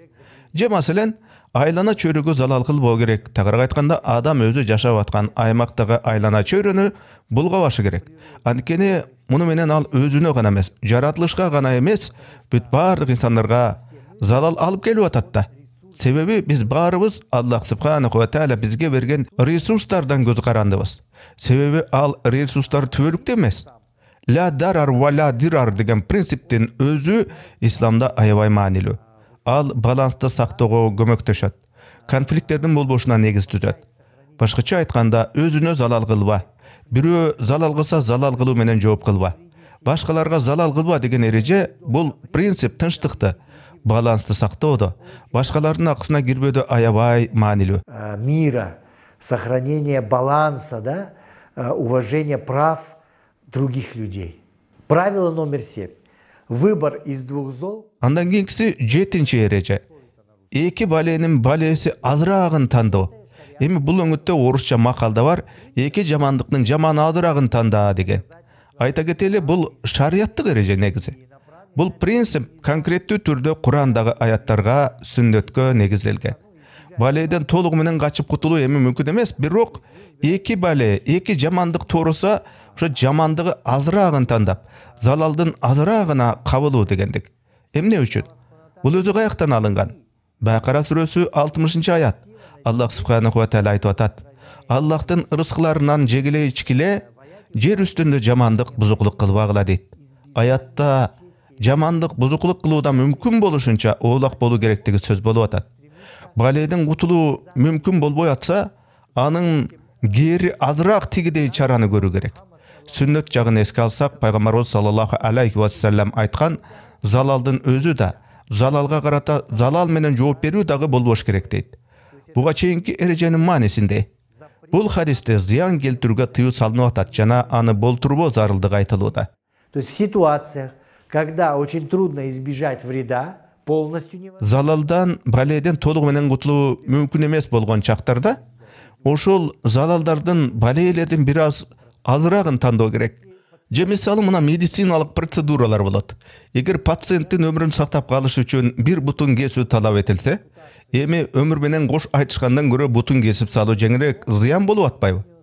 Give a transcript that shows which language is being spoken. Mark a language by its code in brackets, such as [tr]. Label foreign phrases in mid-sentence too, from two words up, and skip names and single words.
[ky] Же маселен айлана чөйрөгө залал кылбоо керек. Тагыраак айтканда, адам өзү жашап аткан аймактагы айлана чөйрөнү булгабашы керек. Анткени муну менен ал өзүнө гана эмес, жаратылышка гана эмес, бүт баардык инсандарга залал алып келип атат да. Себеби биз баарыбыз Аллах [ar] سبحانه وتعالى [ky] бизге берген ресурстардан көз карандыбыз. Себеби ал ресурстар түбөлүктүү эмес. [ar] لا ضرر ولا ضرار [ky] деген принциптин өзү исламда аябай маанилүү. Ал балансты сактоого көмөктөшөт. Конфликттердин болбошуна негиз түзөт. Башкача айтканда, өзүнө залал кылба. Бирөө залал кылса, залал кылуу менен жооп кылба. Башкаларга залал кылба деген эреже бул принцип тынчтыкты, балансты сактоодо, башкалардын акысына кирбөөдө аябай маанилүү. [ru] Мира, сохранение баланса, да, уважение прав других людей. Правило номер 7. Выбор из двух зол. [ky] Андан кийинкиси 7-чи эреже. Эки баленин балеси азыраагын тандоо. Эми бул өңүттө орусча макалда бар, эки жамандыктын жаманы азыраагын танда деген. Айта кетели, бул шарияттык эреже негизи. Бул принцип конкреттүү түрдө Курандагы аяттарга, сүннөткө негизделген. Баледен толугу менен качып кутулуу эми мүмкүн эмес, бирок эки бале, эки жамандык тууруса, ошо жамандыгы азыраагын тандап, залалдын азыраагына кабылуу дегендик. Эмне үчүн? Бул өзү каяктан алынган? Бакара сүрөсү 60-чы аят. Аллах [ar] سبحانه وتعالى [ky] айтып атат: Аллахтын ырыскыларынан жегиле ичкиле, жер үстүндө жамандык, бузуклук кылбагыла дейт. Аятта жамандык, бузуклук кылуудан мүмкүн болушунча оолак болуу керектиги сөз болуп атат. Баледен кутулуу мүмкүн болбой атса, анын кери азыраак тигидей чараны көрүү керек. Сүннөт жагын эске алсак, пайгамбарыбыз [ar] صلى الله عليه وسلم [ky] айткан, залалдын өзү да, залалга карата залал менен жооп берүү дагы болбош керек дейт. Буга чейинки эреженин маанисинде бул хадисте зыян келтирүүгө тыюу салынып атат жана аны болтурбоо зарылдыгы айтылууда. [ru] То есть в ситуациях, когда очень трудно избежать вреда, полностью невозможно. [ky] Залалдан, баледен толугу менен кутулуу мүмкүн эмес болгон чактарда, ошол залалдардын, балээлердин бир аз азыраагын тандоо керек. Же мисалы мына медициналык процедуралар болот. Эгер пациенттин өмүрүн сактап калыш үчүн бир бутун кесүү талап этилсе, эми өмүр менен кош айтышкандан көрө бутун кесип салуу жеңирээк зыян болуп атпайбы?